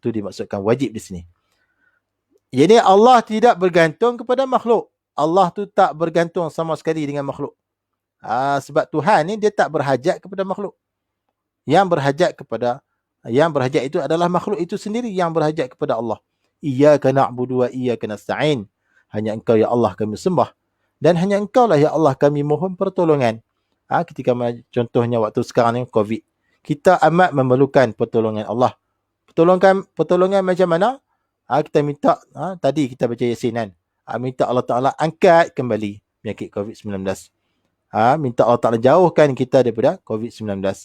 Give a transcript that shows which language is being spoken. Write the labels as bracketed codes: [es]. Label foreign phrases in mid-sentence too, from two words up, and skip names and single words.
[ms] Itu dimaksudkan wajib di sini. Jadi Allah tidak bergantung kepada makhluk. Allah tu tak bergantung sama sekali dengan makhluk. Sebab Tuhan ni dia tak berhajat kepada makhluk. Yang berhajat itu adalah makhluk itu sendiri yang berhajat kepada Allah. [ar] إياك نعبد وإياك نستعين. [ms] Hanya Engkau ya Allah kami sembah dan hanya Engkau lah ya Allah kami mohon pertolongan. Ketika contohnya waktu sekarang ni COVID, kita amat memerlukan pertolongan Allah. Pertolongan macam mana? Kita minta, tadi kita baca Yasin kan. Minta Allah Ta'ala angkat kembali penyakit COVID-19. Minta Allah Ta'ala jauhkan kita daripada COVID-19.